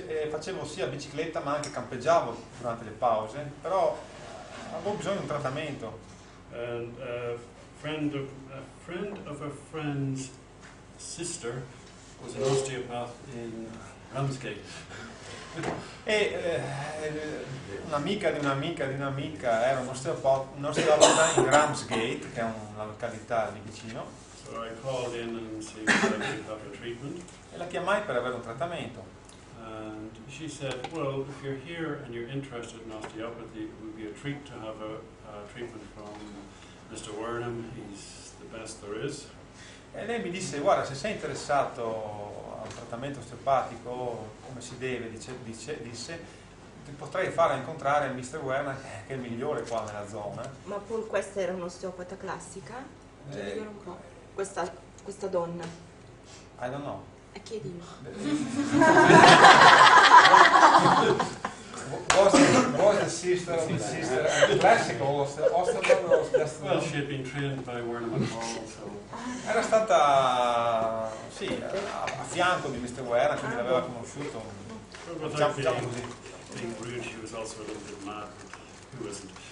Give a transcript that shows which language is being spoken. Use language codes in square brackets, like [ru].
[it] Facevo sia bicicletta ma anche campeggiavo durante le pause, però avevo bisogno di un trattamento. [en] And a friend of a friend's sister was an osteopath in Ramsgate. [it] E un'amica di un'amica di un'amica era un osteopata in Ramsgate, che è una località lì vicino. [en] So I called in and see if I could have a treatment. [it] E la chiamai per avere un trattamento. [en] And she said, well, if you're here and you're interested in osteopathy, it would be a treat to have a treatment from Mr. Wernham. He's the best there is. [it] E lei mi disse, guarda, se sei interessato a un trattamento osteopatico come si deve, disse, ti potrei fare incontrare Mr. Wernham, che è il migliore qua nella zona. Ma pur questa era un'osteopata classica? Un po'. Questa donna? [en] I don't know. [it] E chiedimi. [en] Was the sister of the sister a classical osteopath or just... Well, she had been trained by Wernham and Hall, so... [it] Era stata, sì, a fianco di Mr. Wernham, quindi l'aveva conosciuto. Diciamo così. [en] Being rude, she was also a little bit mad, but who isn't?